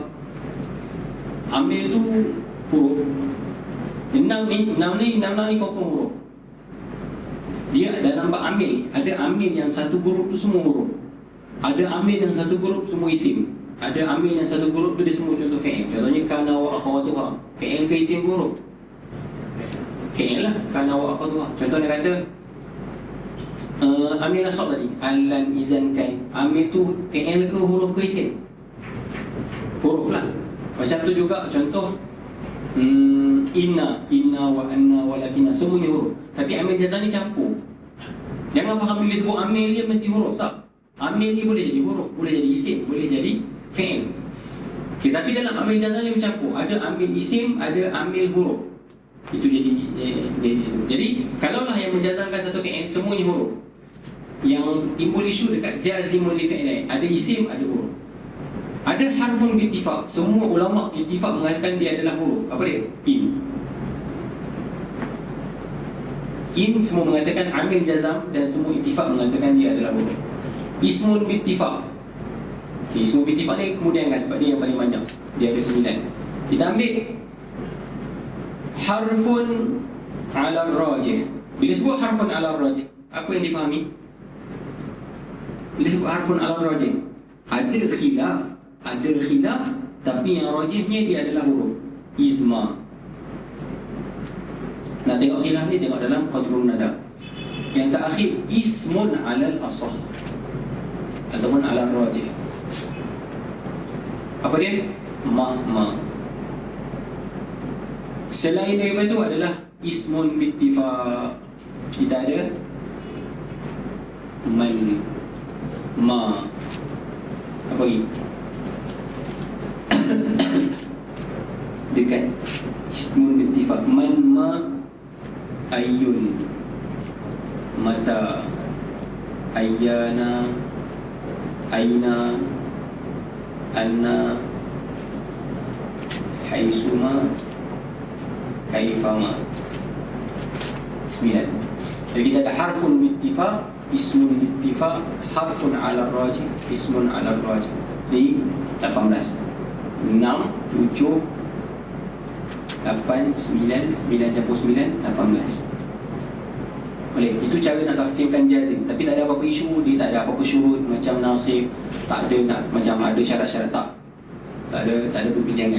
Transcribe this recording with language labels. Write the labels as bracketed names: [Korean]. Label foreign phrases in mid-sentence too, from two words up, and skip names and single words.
[Malay] Ambil tu huruf. 6 ni confirm huruf. Dia dalam bab amil, ada amil yang satu huruf tu semua huruf. Ada amil yang satu huruf semua isim. Ada amil yang satu huruf tu dia semua contoh fi'il. Contohnya [Arabic] كان وأخواتها. [Malay] Fi'il ke isim huruf? Fi'il lah, [Arabic] كان وأخواتها. [Malay] Contoh dia kata amil nasab tadi, [Arabic] ألن إذن كي. [Malay] Amil tu fi'il ke huruf ke isim? Huruf lah. Macam tu juga contoh [Arabic] إن وأن ولكن, [Malay] semuanya huruf. Tapi amil jazam ni campur. Jangan faham bila sebut amil dia mesti huruf, tak. Amil ni boleh jadi huruf, boleh jadi isim, boleh jadi fi'il. Okay, tapi dalam amil jazam ni bercampur. Ada amil isim, ada amil huruf. Itu jadi situ. Jadi kalaulah yang menjazamkan satu fi'il semuanya huruf, yang timbul isu dekat [Arabic] جازم لفعلين, [Malay] ada isim, ada huruf. [Arabic] Ada حرف باتفاق. [Malay] Semua ulama ittifaq mengatakan dia adalah huruf. Apa dia? In semua mengatakan amil jazam, dan semua ittifaq mengatakan dia adalah huruf. [Arabic] اسم باتفاق. [Malay] Okay, [Arabic] اسم باتفاق [Malay] ni kemudian kan, sebab dia yang paling banyak. Dia ada 9. Kita ambil [Arabic] حرف على الراجح. [Malay] Bila sebut [Arabic] حرف على الراجح, [Malay] apa yang difahami? Bila sebut [Arabic] حرف على الراجح, [Malay] ada khilaf, tapi yang rajihnya dia adalah huruf izma. Nak tengok khilaf ni, tengok dalam Qadrun Nada. Yang terakhir [Arabic] اسم على الأصح [Malay] ataupun [Arabic] على الراجح. [Malay] Apa dia? Ma. Selain daripada itu adalah [Arabic] اسم باتفاق. [Malay] Kita ada man, ma. Apa lagi? Dekat [Arabic] اسم باتفاق. من، ما، أي، متى، أيان، أين، أنى، حيثما، كيفما. [Malay] 9. Jadi kita ada [Arabic] حرف باتفاق, اسم باتفاق, حرف على الراجح, اسم على الراجح. [Malay] Jadi 18. 6, 7, 8, 9 campur 9, 18. Boleh. Itu cara nak tafsirkan jazim. Tapi tak ada apa-apa isu, dia tak ada apa-apa syurut macam nasib, tak ada nak macam ada syarat-syarat, tak ada perbincangan.